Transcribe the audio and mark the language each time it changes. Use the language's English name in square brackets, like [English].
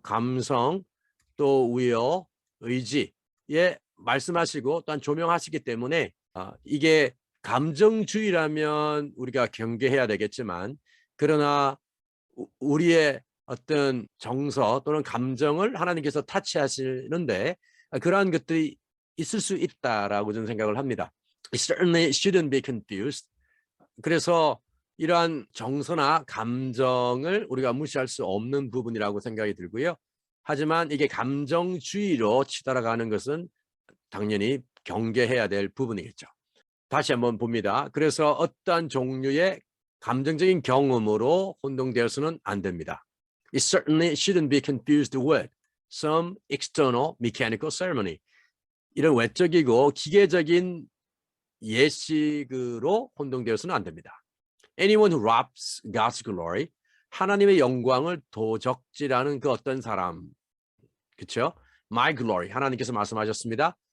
[Korean] 감성 또 우여, 의지에 말씀하시고 또한 조명하시기 때문에 이게 감정주의라면 우리가 경계해야 되겠지만 그러나 우리의 어떤 정서 또는 감정을 하나님께서 타치하시는데 그러한 것들이 있을 수 있다라고 저는 생각을 합니다. [English] It certainly shouldn't be confused. [Korean] 그래서 이러한 정서나 감정을 우리가 무시할 수 없는 부분이라고 생각이 들고요. 하지만 이게 감정주의로 치달아가는 것은 당연히 경계해야 될 부분이겠죠. 다시 한번 봅니다. 그래서 어떠한 종류의 감정적인 경험으로 혼동되어서는 안 됩니다. [English] It certainly shouldn't be confused with some external mechanical ceremony. [Korean] 이런 외적이고 기계적인 예식으로 혼동되어서는 안 됩니다. [English] Anyone who robs God's glory, [Korean] 하나님의 영광을 도적질하는 그 어떤 사람, 그렇죠? [English] My glory, [Korean] 하나님께서 말씀하셨습니다.